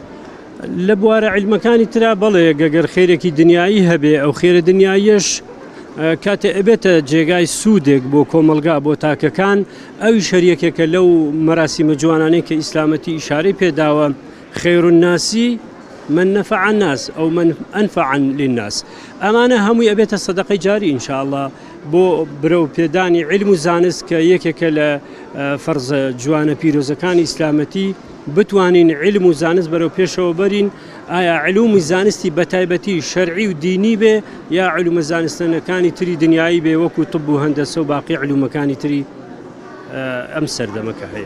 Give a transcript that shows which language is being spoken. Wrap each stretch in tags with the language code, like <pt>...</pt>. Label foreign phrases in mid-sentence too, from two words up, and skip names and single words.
<ckb>لە بوارە علمەکانی ترا بەڵێ گەگەر خێرێکی دنیایی هەبێ ئەو خێرە دنیاییش کاتێ ئەبێتە جێگای سوودێک بۆ کۆمەلگا بۆ تاکەکان ئەوی شەریەکێکە لەو مەراسیمە جوانانەی کە ئیسلامەتی ئیشارەی پێداوە</ckb> <ar>خەیرالناسی من نفع الناس أو من أنفع للناس</ar> <ckb>ئەمانە هەمووی ئەبێتە سەدەقەی جاری ئینشاءالله بۆ برەو پێدانی علم و زانست کە یەکێکە لە فەرزە جوانە پیرۆزەکانی ئیسلامەتی بتوانین علم و زانست بەرەو پێشەوە بەرین ئایا علومی زانستی بەتایبەتی شەرعی و دینی بێ یا علومە زانستانەکانی تری دنیایی بێ وەکو طب و هەندەسە و باقی علومەکانی تری ئەم سەردەمەکە هەیە.</ckb>